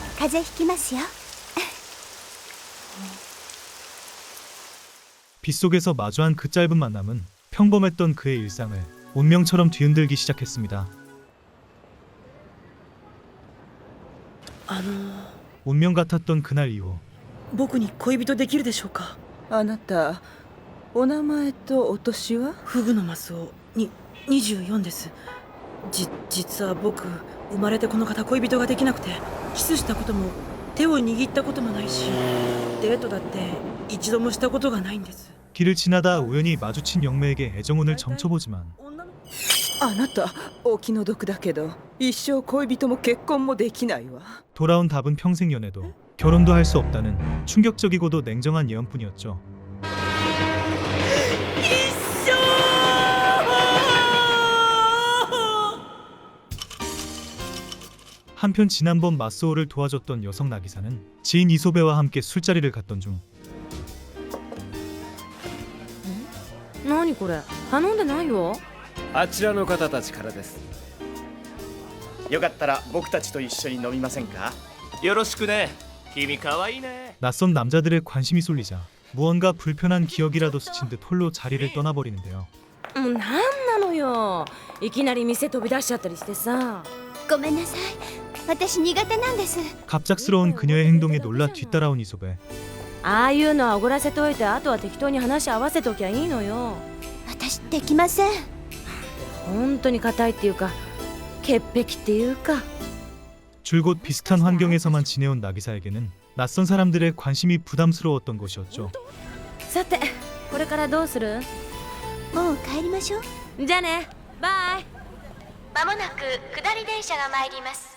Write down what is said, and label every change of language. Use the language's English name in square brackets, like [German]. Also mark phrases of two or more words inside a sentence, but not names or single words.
[Japanese] 風邪ひきますよ。 [Korean] 빗속에서 마주한 그 짧은 만남은 평범했던 그의 일상을 운명처럼 뒤흔들기 시작했습니다. 운명 같았던 그날 이후 [Japanese] 僕に恋人できるでしょうか。あなたお名前とお年は？フグのマスオに24です。実は僕生まれてこの方恋人ができなくて、キスしたことも手を握ったこともないし、デートだって一度もしたことがないんです。 [Korean] 길을 지나다 우연히 마주친 영매에게 애정운을 점쳐보지만 [Japanese] あなたお気の毒だけど一生恋人も結婚もできないわ。 [Korean] 돌아온 답은 평생 연애도 결혼도 할 수 없다는 충격적이고도 냉정한 예언뿐이었죠. 한편 지난번 마스오를 도와줬던 여성 나기사는 지인 이소베와 함께 술자리를 갔던 중 [Japanese] 何これ、頼んでないよ。あちらの方たちからです。よかったら僕たちと一緒に飲みませんか？よろしくね。君かわいいね。 [Korean] 낯선 남자들의 관심이 쏠리자 무언가 불편한 기억이라도 스친 듯 홀로 자리를 떠나버리는데요. [Japanese] なんなのよ、いきなり店飛び出しちゃったりしてさ。ごめんなさい、私苦手なんです。 [Korean] 갑작스러운 그녀의 행동에 놀라 뒤따라온 이소베. [Japanese] ああいうのはおごらせといて、あとは適当に話合わせときゃいいのよ。私できません。本当に硬いっていうか潔癖っていうか。 [Korean] 줄곧 비슷한 환경에서만 지내온 나기사에게는 낯선 사람들의 관심이 부담스러웠던 것이었죠. [Japanese] さて、これからどうする？もう帰りましょう。じゃあね、バイ。まもなく下り電車が参ります。